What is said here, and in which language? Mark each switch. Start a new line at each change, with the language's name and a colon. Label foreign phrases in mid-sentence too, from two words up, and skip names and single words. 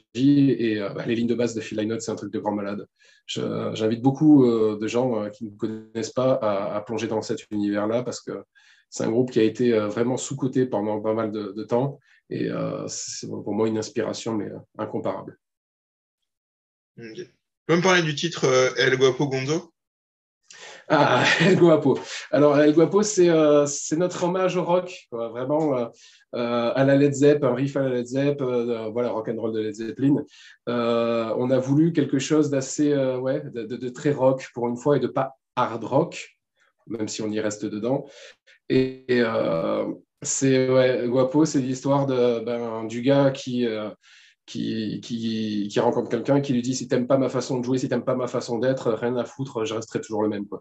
French: Et bah, les lignes de base de Phil Lynott, c'est un truc de grand malade. J'invite beaucoup de gens qui ne connaissent pas à plonger dans cet univers-là parce que c'est un groupe qui a été vraiment sous-coté pendant pas mal de temps. Et c'est pour moi une inspiration, mais incomparable. Ok. Tu peux me parler du titre El Guapo Gonzo? Ah, El Guapo. Alors, El Guapo, c'est notre hommage au rock, quoi. Vraiment à la Led Zepp, un riff à la Led Zepp, voilà,
English: rock and roll
French: de Led Zeppelin. On a voulu quelque chose d'assez, ouais, de très rock pour une fois et de pas
English: hard rock,
French: même si on y reste dedans. Ouais, Guapo, c'est l'histoire du gars qui rencontre quelqu'un et qui lui dit si t'aimes pas ma façon de jouer, si t'aimes pas ma façon d'être, rien à foutre, je resterai toujours le même, quoi.